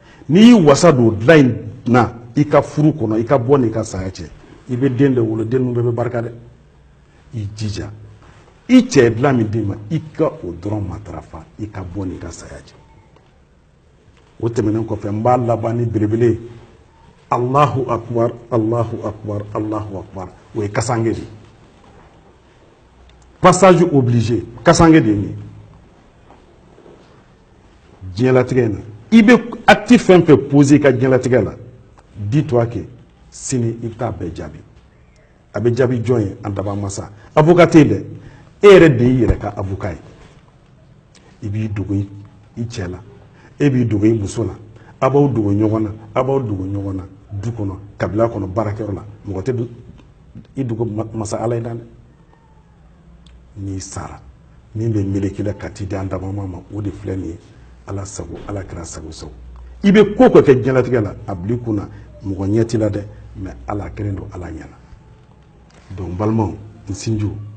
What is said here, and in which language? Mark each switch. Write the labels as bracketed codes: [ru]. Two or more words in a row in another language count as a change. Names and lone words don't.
[bm] n'i wasa don dilan in na i ka furu kɔnɔ i ka bɔ n'i ka saya cɛ i bɛ den de wolo den ninnu bɛɛ bɛ barika dɛ i jija i cɛ dilan min d'i ma i ka o dɔrɔn matarafa i ka bɔ n'i ka saya cɛ o tɛmɛnen kɔfɛ n b'a laban ni belebele ye [ar] Allahu akbar Allahu akbar Allahu akbar [bm] o ye kasange de [fr] passage obligé [bm] kasange de ye nin ye diɲɛlatigɛ in na i bɛ acte fɛn fɛn poser i ka diɲɛlatigɛ la [fr] dis-toi que [bm] sini i bɛ taa bɛɛ jaabi a bɛ jaabi jɔn ye an daba masa avocat tɛ yen dɛ e yɛrɛ de y'i yɛrɛ ka avocat ye i b'i dogo i cɛ la e b'i dogo i muso la a b'aw dogo ɲɔgɔn na a b'aw dogo ɲɔgɔn na du kɔnɔ kabila kɔnɔ baarakɛyɔrɔ la mɔgɔ tɛ i dogo masa ala ye dan dɛ n'i sara min bɛ meleke la ka t'i di an daba ma o de filɛ nin ye ala sago ala kɛra sago sago i bɛ ko kɛ diɲɛlatigɛ la a bil'i kun na mɔgɔ ɲɛ t'i la dɛ mais ala kelen don ala ɲɛna donc balimaw n sinjiw